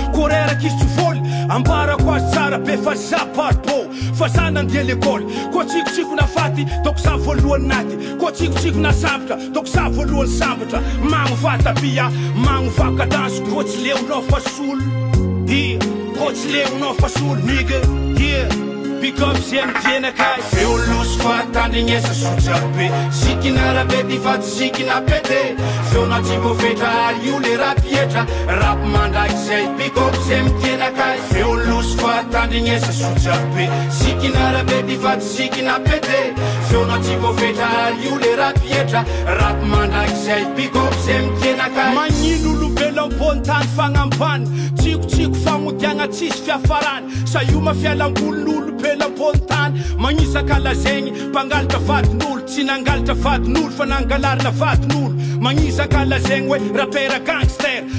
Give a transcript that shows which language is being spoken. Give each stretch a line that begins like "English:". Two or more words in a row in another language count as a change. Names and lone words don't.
Malagasy: Koa reraka izy tsy voly, ambarako azy tsara be fa za bariko. Fa za nandeha lekôly, koa tsikotsiko na faty, doko za voalohany naty. Koa tsikotsiko na sambatra, doko za voalohany sambatra. Magno vata bia, magno vaka dansy, koa tsy leonao fa solo. Dia, koa tsy leonao fa solo,
English: nigga, yeah. Big up
Malagasy: zay mitena kay. Feo loso fa tandrignesa soja be. Zikina rabe ty fa tsy zikina pete. Feo na tsy voafetra ary io le rap pietra. Rap mandrakizay,
English: big up
Malagasy: zay mitena kay. Feo loso fa tandrignesa soja be. Zikina rabe ty fa tsy zikina pete. Feo na tsy voafetra ary io le rap pietra. Rap mandrakizay,
English: big up
Malagasy: zay mitena kay. Magnino olombelo ambony tany fagnambany. Tsikotsiko famodiagna tsisy fiafarany. Sa io mafialamboly n'olombelo ambony tany. Magnisaka lazaigny, mpangalatra vadin'olo. Tsy nangalatra vadin'olo, fa nangalarina vadin'olo. Magnisaka lazaigny hoe rapera gangster.